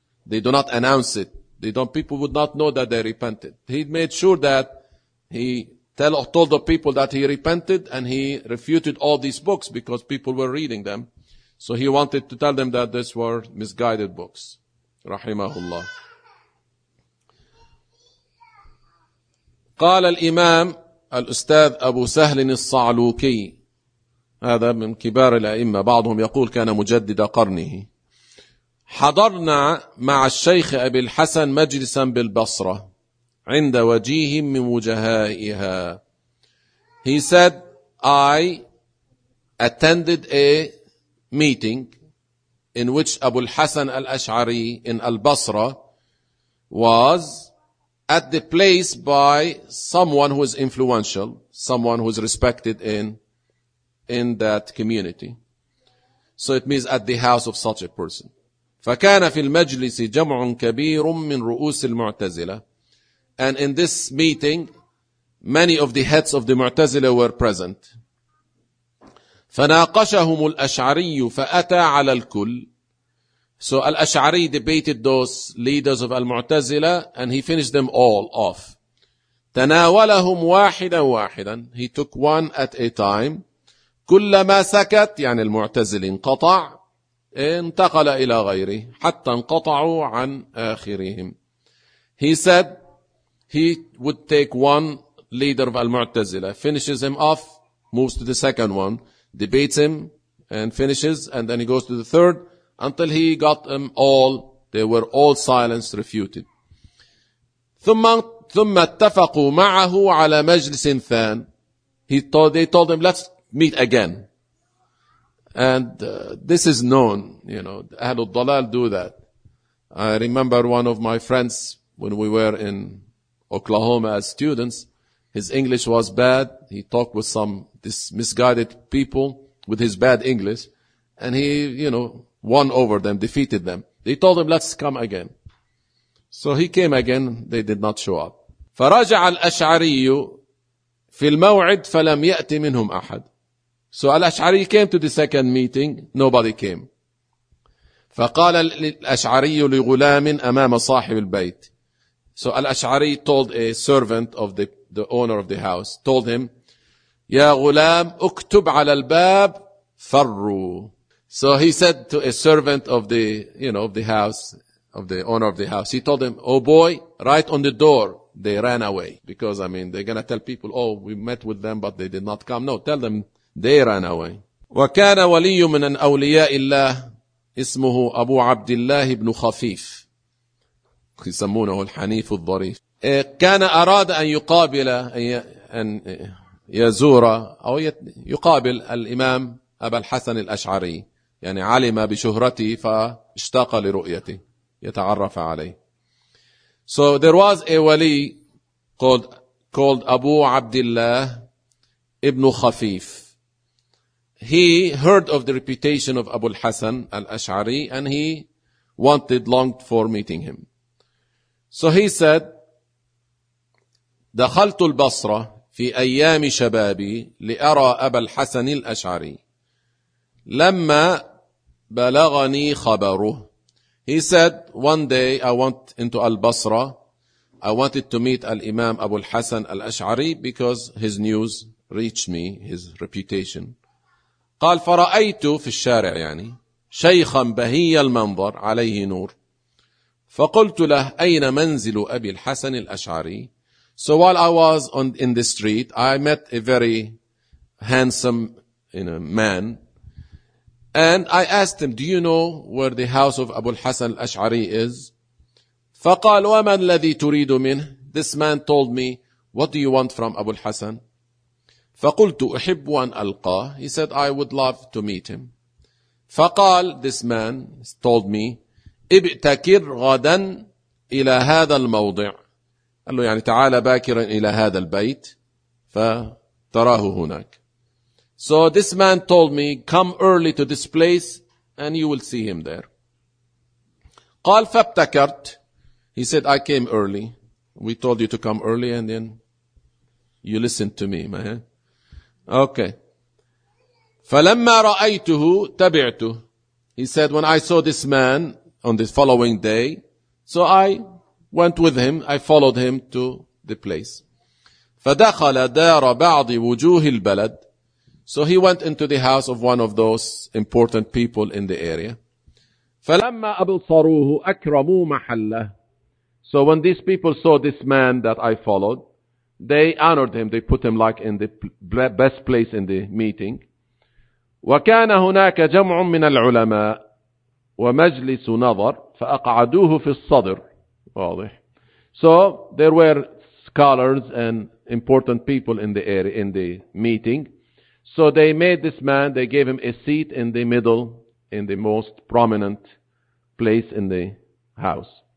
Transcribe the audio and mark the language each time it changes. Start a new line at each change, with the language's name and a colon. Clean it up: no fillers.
English: They do not announce it. They don't. People would not know that they repented. He made sure that he told the people that he repented and he refuted all these books because people were reading them. So he wanted to tell them that these were misguided books.
Arabic: Rahimahullah. قال الإمام الأستاذ أبو سهل الصعلوكي هذا من كبار الأئمة بعضهم يقول كان مجدد قرنه حضرنا مع الشيخ أبي الحسن مجلسا بالبصرة عند وجيه من وجهائها.
English: He said, I attended a meeting in which Abu al-Hasan al-Ash'ari in al-Basra was at the place by someone who is influential, someone who is respected in that community. So it means at the house of such a person.
Arabic: فَكَانَ فِي الْمَجْلِسِ جَمْعٌ كَبِيرٌ مِّن رُؤُوسِ الْمُعْتَزِلَةِ
English: And in this meeting, many of the heads of the Mu'tazila were present.
Arabic: فناقشهم الأشعري فأتى على الكل.
English: So Al-Ash'ari debated those leaders of Al-Mu'tazila and he finished them all off.
Arabic: تناولهم واحدا واحدا.
English: He took one at a time.
Arabic: كلما سكت يعني المعتزل انقطع انتقل إلى غيره حتى انقطعوا عن آخرهم.
English: He said he would take one leader of Al-Mu'tazila, finishes him off, moves to the second one, debates him and finishes and then he goes to the third until he got them all. They were all silenced, refuted.
Arabic: ثم اتفقوا معه على مجلس ثان.
English: They told him, let's meet again. And this is known, you know,
Arabic: أهل الضلال
English: do that. I remember one of my friends when we were in Oklahoma as students. His English was bad. He talked with some this misguided people with his bad English. And he, you know, won over them, defeated them. They told him, let's come again. So he came again. They did not show up.
Arabic: فراجع الأشعري في الموعد فلم يأتي منهم أحد.
English: So الأشعري came to the second meeting. Nobody came.
Arabic: فقال الأشعري لغلام أمام صاحب البيت.
English: So Al-Ash'ari told a servant of the owner of the house, told him,
Arabic: يا غلام اكتب على الباب فروا.
English: So he said to a servant of the, you know, of the house, of the owner of the house, he told him, oh boy, write on the door. They ran away. Because, I mean, they're going to tell people, oh, we met with them, but they did not come. No, tell them, they ran away.
Arabic: وكان ولي من أولياء الله اسمه أبو عبد الله بن خفيف. يسمونه الحنيف الظريف. كان أراد أن يقابل أن يزور أو يقابل الإمام أبا الحسن الأشعري. يعني علم بشهرته فاشتاق لرؤيته. يتعرف عليه.
English: So there was a wali called Abu Abdullah ibn Khafif. He heard of the reputation of Abu al-Hasan al-Ash'ari and he wanted, longed for meeting him. So he said,
Arabic: دخلت البصرة في أيام شبابي لأرى أبا الحسن الأشعري لما بلغني خبره.
English: He said, one day I went into Al-Basra. I wanted to meet Al-Imam Abu al-Hasan al-Ash'ari because his news reached me, his reputation.
Arabic: قال فرأيت في الشارع يعني شيخا بهي المنظر عليه نور. فقلت له أين منزل أبي الحسن الأشعري.
English: So while I was in the street, I met a very handsome, you know, man. And I asked him, do you know where the house of Abu al-Hasan al-Ash'ari is?
Arabic: فقال وما الذي تريد منه.
English: This man told me, what do you want from Abu al-Hasan?
Arabic: فقلت أحب أن ألقاه.
English: He said, I would love to meet him.
Arabic: فقال
English: this man told me,
Arabic: ابتكر غدا إلى هذا الموضع. قال له يعني تعال باكرا إلى هذا البيت فتراه هناك.
English: So this man told me, come early to this place and you will see him there.
Arabic: قال فابتكرت.
English: He said, I came early. We told you to come early and then you listened to me.
Arabic: Okay. فلما رأيته تبعته.
English: He said, when I saw this man on the following day, so I went with him, I followed him to the place.
Arabic: فدخل دار بعض وجوه البلد.
English: So he went into the house of one of those important people in the area.
Arabic: فلما أبصروه أكرموا محله.
English: So when these people saw this man that I followed, they honored him. They put him like in the best place in the meeting.
Arabic: وكان هناك جمع من العلماء ومجلس نظر فأقعدوه في الصدر. واضح.
English: So there were scholars and important people in the area in the meeting. So they made this man, they gave him a seat in the middle, in the most prominent place in the house.